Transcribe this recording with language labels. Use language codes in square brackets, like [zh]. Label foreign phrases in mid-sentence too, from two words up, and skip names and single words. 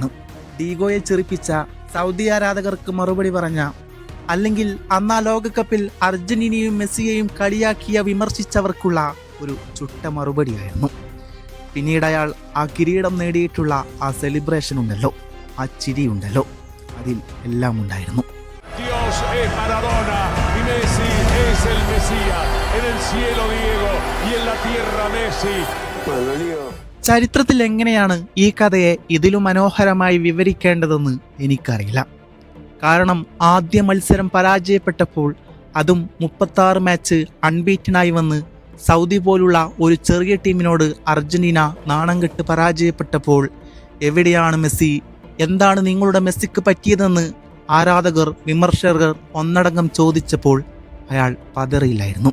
[ml] ഡീഗോയെ ചെറുപ്പിച്ച സൗദി ആരാധകർക്ക് മറുപടി പറഞ്ഞ, അല്ലെങ്കിൽ അന്നാ ലോകകപ്പിൽ അർജന്റീനയും മെസ്സിയെയും കളിയാക്കിയ വിമർശിച്ചവർക്കുള്ള ഒരു ചുട്ട മറുപടിയായിരുന്നു. പിന്നീട് അയാൾ ആ കിരീടം നേടിയിട്ടുള്ള ആ സെലിബ്രേഷൻ ഉണ്ടല്ലോ, ആ ചിരി ഉണ്ടല്ലോ, അതിൽ എല്ലാം ഉണ്ടായിരുന്നു. [es] En el cielo Diego y en la tierra Messi. [ml] ചരിത്രത്തിൽ എങ്ങനെയാണ് ഈ കഥയെ ഇതിലും മനോഹരമായി വിവരിക്കേണ്ടതെന്ന് എനിക്കറിയില്ല. കാരണം ആദ്യ മത്സരം പരാജയപ്പെട്ടപ്പോൾ, അതും 36 [en] match unbeatenആയി [ml] വന്ന് സൗദി പോലുള്ള ഒരു ചെറിയ ടീമിനോട് അർജന്റീന നാണം കെട്ട് പരാജയപ്പെട്ടപ്പോൾ, എവിടെയാണ് മെസ്സി, എന്താണ് നിങ്ങളുടെ മെസ്സിക്ക് പറ്റിയതെന്ന് ആരാധകർ, വിമർശകർ ഒന്നടങ്കം ചോദിച്ചപ്പോൾ അയാൾ പതറിയില്ലായിരുന്നു.